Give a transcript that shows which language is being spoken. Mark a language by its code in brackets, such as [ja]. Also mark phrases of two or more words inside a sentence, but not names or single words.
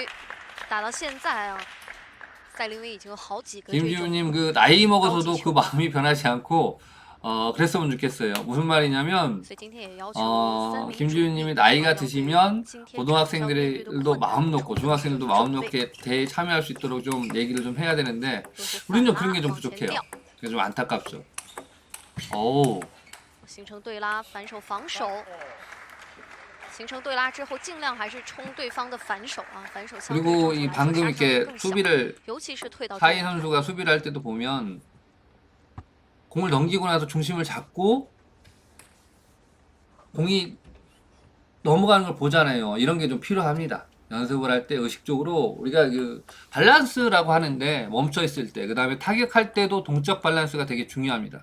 [ko] 김지우님 그 나이 먹어서도 그 마음이 변하지 않고 그랬으면 좋겠어요. 무슨 말이냐면 김지우님이 나이가 드시면 고등학생들도 마음 놓고 중학생들도 마음 놓게 대회에 참여할 수 있도록 좀 얘기를 좀 해야 되는데 우리는 좀 그런 게 좀 부족해요. 그래서 좀 안타깝죠. 오. [zh] 形成对拉，反手防守，形成对拉之后，尽量还是冲对方的反手啊，反手相对 [ko] 그리고 이 방금 이렇게 수비를 [zh] 尤其是退到 [ko] 사이 선수가 수비를 할 때도 보면 공을 넘기고 나서 중심을 잡고 공이 넘어가는 걸 보잖아요. 이런 게 좀 필요합니다. 연습을 할 때 의식적으로 우리가 그 밸런스라고 하는데 멈춰 있을 때, 그 다음에 타격할 때도 동적 밸런스가 되게 중요합니다.